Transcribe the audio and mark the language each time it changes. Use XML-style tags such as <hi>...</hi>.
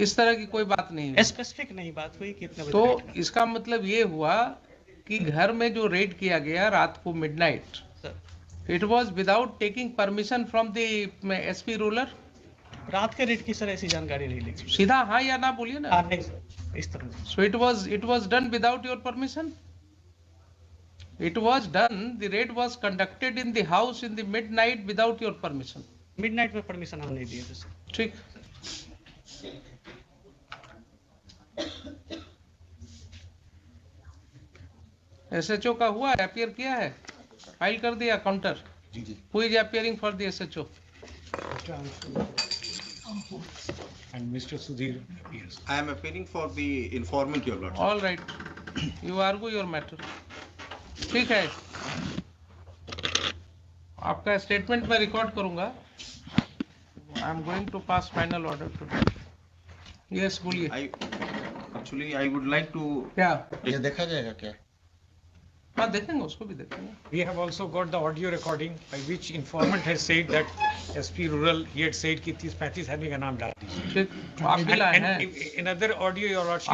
<hi>इस तरह की कोई बात नहीं हुई। स्पेसिफिक नहीं बात हुई कि इतने बजे तो रेड करना। इसका मतलब ये हुआ कि घर में जो रेड किया गया रात को midnight, sir</hi> <en>It was without taking permission from the SP ruler?</en> <hi>रात के रेड की सर ऐसी जानकारी नहीं ली। सीधा हाँ या ना बोलिए ना। हाँ नहीं सर, इस तरह नहीं।</hi> <en>So it was done without your permission? It was done, the raid was conducted in the house in the midnight without your permission.</en> <hi>Midnight में परमिशन हम नहीं दिए थे सर। ठीक। एसएचओ का हुआ है, अपीयर किया है, फाइल कर दिया counter. Ji ji.</hi> <en>Who is appearing for the SHO? And Mr. Sudhir appears. I am appearing for the informant, your lordship. All right, you argue your matter.</en> <hi>ठीक है, आपका स्टेटमेंट मैं रिकॉर्ड करूंगा।</hi> <en>I am going to pass final order today.</en> <hi>Yes बोलिए।</hi> <en>I would like to.</en> <hi>क्या? ये देखा जाएगा क्या? हाँ देखेंगे, उसको भी देखेंगे।</hi> <en>We have also got the audio recording by which informant has said that SP Rural, he had said</en> <hi>कि 30-35 आदमी का नाम डाल दीजिए। ठीक, आप भी लाए हैं?</hi> <en>And in other audio, your lordship.</en>